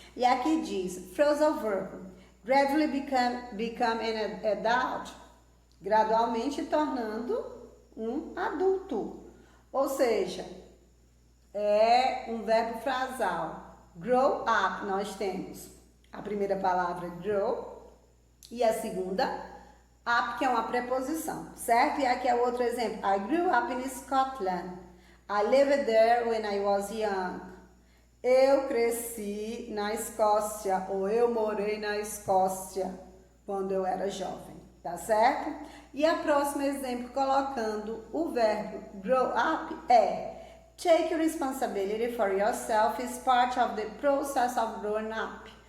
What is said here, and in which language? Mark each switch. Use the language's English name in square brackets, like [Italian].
[Portuguese] E aqui diz, phrasal verb, [English] gradually become an adult, [Portuguese] gradualmente tornando um adulto. Ou seja, é um verbo frasal. Grow up, nós temos a primeira palavra grow e a segunda up, que é uma preposição, certo? E aqui é outro exemplo. [English] I grew up in Scotland. I lived there when I was young. [Portuguese] Eu cresci na Escócia, ou eu morei na Escócia quando eu era jovem, tá certo? E a próxima exemplo, colocando o verbo [English] grow up, é take responsibility for yourself is part of the process of growing up.